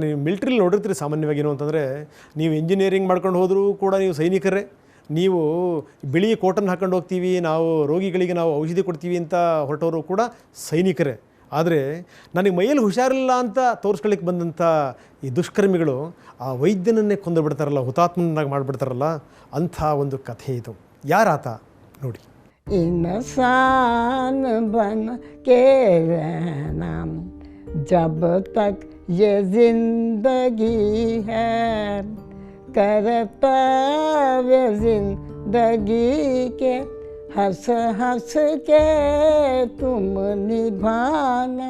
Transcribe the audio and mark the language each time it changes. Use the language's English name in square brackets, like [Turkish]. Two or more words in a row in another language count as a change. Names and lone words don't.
[Kannada] ನೀವು ಮಿಲ್ಟ್ರಿಲಿ ನೋಡಿರ್ತೀರಿ ಸಾಮಾನ್ಯವಾಗಿ ಏನು ಅಂತಂದರೆ, ನೀವು ಇಂಜಿನಿಯರಿಂಗ್ ಮಾಡ್ಕೊಂಡು ಹೋದರೂ ಕೂಡ ನೀವು ಸೈನಿಕರೇ, ನೀವು ಬಿಳಿ ಕೋಟನ್ನು ಹಾಕೊಂಡು ಹೋಗ್ತೀವಿ, ನಾವು ರೋಗಿಗಳಿಗೆ ನಾವು ಔಷಧಿ ಕೊಡ್ತೀವಿ ಅಂತ ಹೊರಟವರು ಕೂಡ ಸೈನಿಕರೇ. ಆದರೆ ನನಗೆ ಮೈಯಲ್ಲಿ ಹುಷಾರಿಲ್ಲ ಅಂತ ತೋರಿಸ್ಕೊಳ್ಳಿಕ್ಕೆ ಬಂದಂಥ ಈ ದುಷ್ಕರ್ಮಿಗಳು ಆ ವೈದ್ಯನನ್ನೇ ಕೊಂದು ಬಿಡ್ತಾರಲ್ಲ, ಹುತಾತ್ಮನಾಗಿ ಮಾಡಿಬಿಡ್ತಾರಲ್ಲ, ಅಂಥ ಒಂದು ಕಥೆ ಇದು. ಯಾರಾತ ನೋಡಿ. [Hindi] इंसान बन के रहना जब तक ये जिंदगी है, कर्तव्य जिंदगी के हंस हंस के तुम निभाना.